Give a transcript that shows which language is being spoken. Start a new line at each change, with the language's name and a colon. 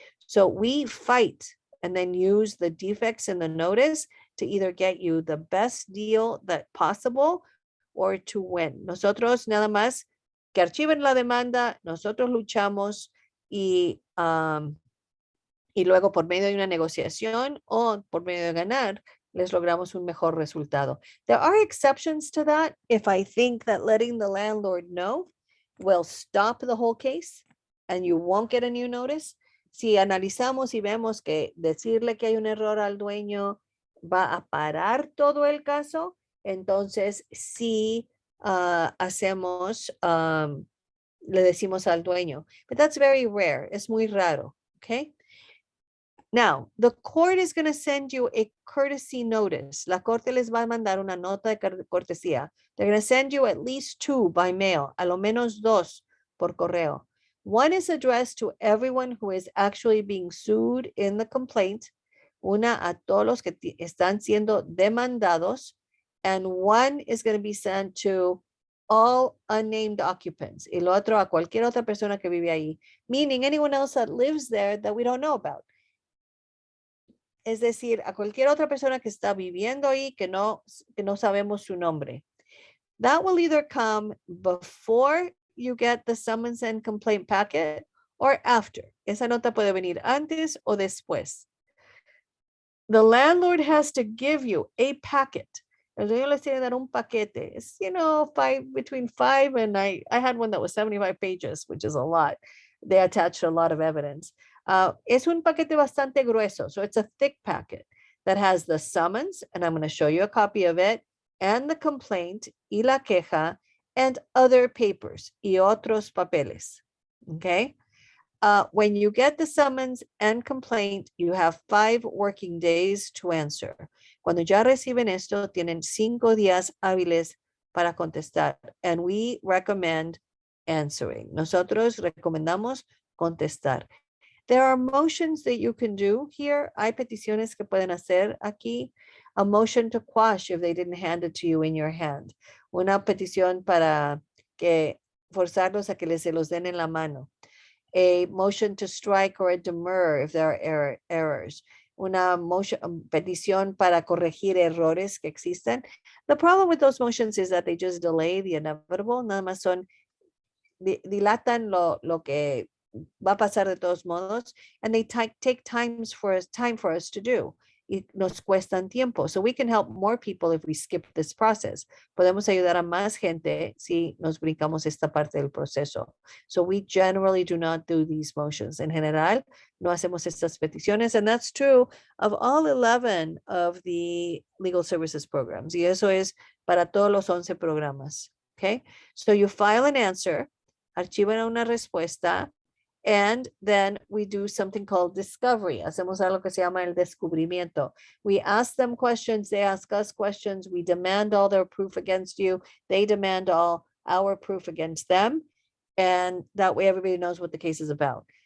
English: So we fight and then use the defects in the notice to either get you the best deal that possible or to win.
Spanish: Nosotros nada más que archiven la demanda, nosotros luchamos y luego por medio de una negociación o por medio de ganar, les logramos un mejor resultado.
English: There are exceptions to that if I think that letting the landlord know will stop the whole case and you won't get a new notice.
Spanish: Si analizamos y vemos que decirle que hay un error al dueño va a parar todo el caso, entonces sí hacemos, le decimos al dueño.
English: But that's very rare.
Spanish: Es muy raro.
English: Okay. Now, the court is going to send you a courtesy notice.
Spanish: La corte les va a mandar una nota de cortesía.
English: They're going to send you at least 2 by mail,
Spanish: a lo menos 2 por correo.
English: One is addressed to everyone who is actually being sued in the complaint.
Spanish: Una a todos los que están siendo demandados.
English: And one is going to be sent to all unnamed occupants.
Spanish: Y lo otro a cualquier otra persona que vive ahí.
English: Meaning anyone else that lives there that we don't know about.
Spanish: Es decir, a cualquier otra persona que está viviendo ahí que no sabemos su nombre.
English: That will either come before you get the summons and complaint packet or after.
Spanish: Esa nota puede venir antes o después.
English: The landlord has to give you a packet.
Spanish: El dueño les tiene que dar un paquete.
English: It's, between 5 and I had one that was 75 pages, which is a lot. They attached a lot of evidence.
Spanish: Es un paquete bastante grueso.
English: So it's a thick packet that has the summons, and I'm going to show you a copy of it, and the complaint,
Spanish: y la queja,
English: and other papers,
Spanish: y otros papeles.
English: Okay? When you get the summons and complaint, you have 5 working days to answer.
Spanish: Cuando ya reciben esto, tienen 5 días hábiles para contestar.
English: And we recommend answering.
Spanish: Nosotros recomendamos contestar.
English: There are motions that you can do here.
Spanish: Hay peticiones que pueden hacer aquí.
English: A motion to quash if they didn't hand it to you in your hand.
Spanish: Una petición para que forzarlos a que se los den en la mano.
English: A motion to strike or a demur if there are errors.
Spanish: Una motion, petición para corregir errores que existen.
English: The problem with those motions is that they just delay the inevitable.
Spanish: Nada más son, dilatan lo que va a pasar de todos modos,
English: and they take time for us to do.
Spanish: Y nos cuestan tiempo.
English: So we can help more people if we skip this process.
Spanish: Podemos ayudar a más gente si nos brincamos esta parte del proceso.
English: So we generally do not do these motions.
Spanish: En general, no hacemos estas peticiones,
English: and that's true of all 11 of the legal services programs.
Spanish: Y eso es para todos los 11 programas. Okay?
English: So you file an answer,
Spanish: archivan una respuesta,
English: and then we do something called discovery.
Spanish: Hacemos algo que se llama el descubrimiento.
English: We ask them questions, they ask us questions, we demand all their proof against you, they demand all our proof against them, and that way everybody knows what the case is about.